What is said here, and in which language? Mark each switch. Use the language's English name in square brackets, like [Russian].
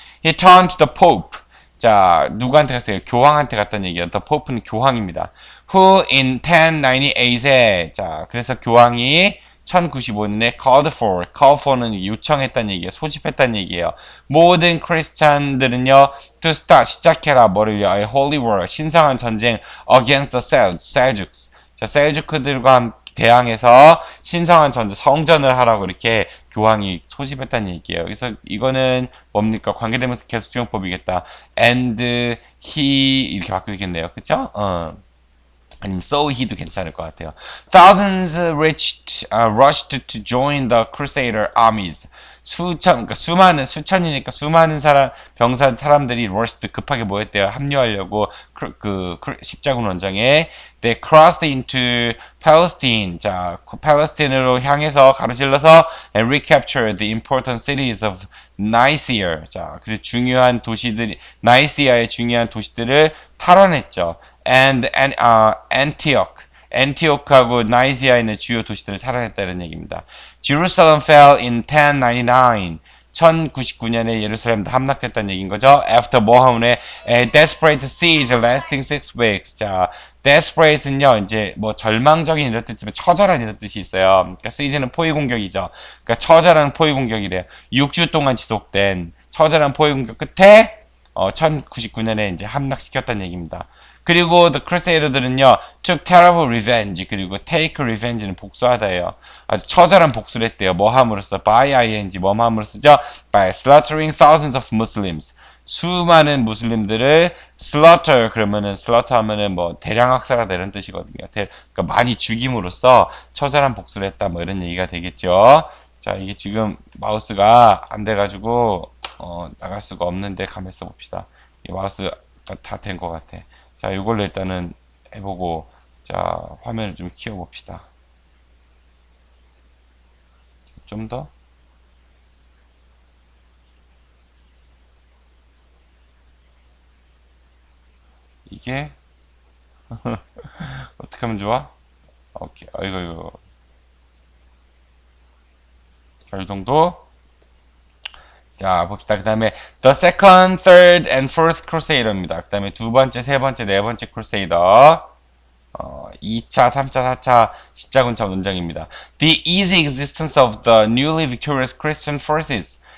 [English] He turned to the Pope. [Korean] 자, 누구한테 갔어요? 교황한테 갔다는 얘기예요. The Pope는 교황입니다. Who in 1098에 자, 그래서 교황이 1095년에 [English] called for [Korean] 는 요청했다는 얘기예요. 소집했다는 얘기예요. 모든 크리스찬들은요, [English] to start, [Korean] 시작해라. 뭐를요? [English] A holy war, [Korean] 신성한 전쟁 [English] against the Seljuks. [Korean] 자, 셀주크들과 대항해서 신성한 전쟁, 성전을 하라고 이렇게 교황이 소집했다는 얘기예요. 그래서 이거는 뭡니까? 관계대명사 계속적용법이겠다. And he 이렇게 바꾸겠네요. 그쵸? 아니면 [English] so he [Korean] 도 괜찮을 것 같아요. [English] Thousands rushed to join the Crusader armies. [Korean] 그러니까 수천이니까 수많은 사람들이 rushed 급하게 모였대요. 합류하려고 십자군 원정에. [English] They crossed into Palestine. [Korean] 자, 팔레스타인으로 향해서 가로질러서 [English] and recaptured the important cities of Nicaea. [Korean] 자, 그리고 중요한 도시들, 나이시아의 중요한 도시들을 탈환했죠. [English] and Antioch. [Korean] 엔티오크하고 나이지아에 있는 주요 도시들을 탈환했다는 얘기입니다. [English] Jerusalem fell in 1099. [Korean] 1099년에 예루살렘도 함락됐다는 얘기인 거죠. [English] After [Korean] 뭐 하문에 [English] A desperate siege lasting 6 weeks. [Korean] 자, desperate는요, 이제 뭐 절망적인 이런 뜻이지만 처절한 이런 뜻이 있어요. 그러니까 siege는 포위 공격이죠. 그러니까 처절한 포위 공격이래요. 6주 동안 지속된 처절한 포위 공격 끝에 1099년에 이제 함락시켰다는 얘기입니다. 그리고 The Crusader들은요, [English] took terrible revenge, [Korean] 그리고 take revenge는 복수하다예요. 아주 처절한 복수를 했대요. 뭐 함으로써? by ing, 뭐 함으로써죠? [English] by slaughtering thousands of Muslims. [Korean] 수많은 무슬림들을 slaughter, 그러면은 slaughter 하면은 뭐 대량 학살하다 이런 뜻이거든요. 그러니까 많이 죽임으로써 처절한 복수를 했다, 뭐 이런 얘기가 되겠죠. 자, 이게 지금 마우스가 안 돼가지고 나갈 수가 없는데 가만 있어 봅시다. 이 마우스가 다 된 것 같아. 자, 이걸로 일단은 해보고, 자, 화면을 좀 키워봅시다. 좀 더. 이게, 어떻게 하면 좋아? 오케이. 이거. 자, 이 정도. 자, 봅시다. 그 다음에 The Second, Third, and Fourth Crusader입니다. 그 다음에 두 번째, 세 번째, 네 번째 크루세이더. 2차, 3차, 4차 십자군차 논쟁입니다. [English] The easy existence of the newly victorious Christian forces.